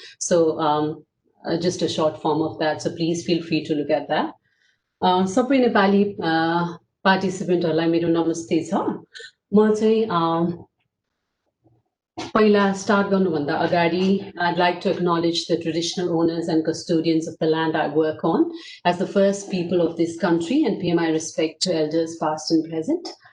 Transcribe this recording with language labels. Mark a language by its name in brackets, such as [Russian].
[English] So just a short form of that. So please feel free to look at that. [Nepali] Sabai Nepali participantहरूलाई मेरो नमस्ते छ। म चाहिँ पहिला स्टार्ट गर्नुभन्दा अगाडि [English] I'd like to acknowledge the traditional owners and custodians of the land I work on as the first people of this country and pay my respect to elders past and present.